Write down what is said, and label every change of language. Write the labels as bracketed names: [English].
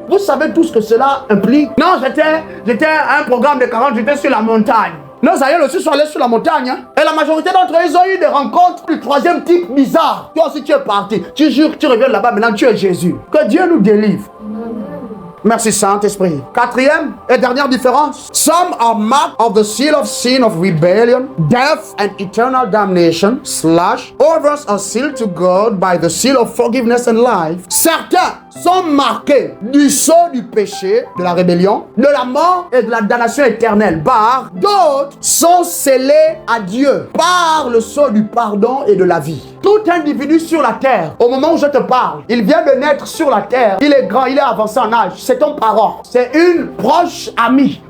[French] Vous savez tout ce que cela implique? Non, j'étais à un programme de 40, j'étais sur la montagne. Nos aïeux aussi sont allés sur la montagne. Hein? Et la majorité d'entre eux, ils ont eu des rencontres du 3e type bizarre. Toi aussi, tu es parti. Tu jures que tu reviens là-bas, maintenant tu es Jésus. Que Dieu nous délivre. Merci Saint-Esprit. 4e et dernière différence. [English] Some are marked of the seal of sin of rebellion, death and eternal damnation, / others are sealed to God by the seal of forgiveness and life. [French] Certains sont marqués du sceau du péché, de la rébellion, de la mort et de la damnation éternelle. D'autres sont scellés à Dieu par le sceau du pardon et de la vie. Tout individu sur la terre, au moment où je te parle, il vient de naître sur la terre, il est grand, il est avancé en âge, c'est ton parent, c'est une proche amie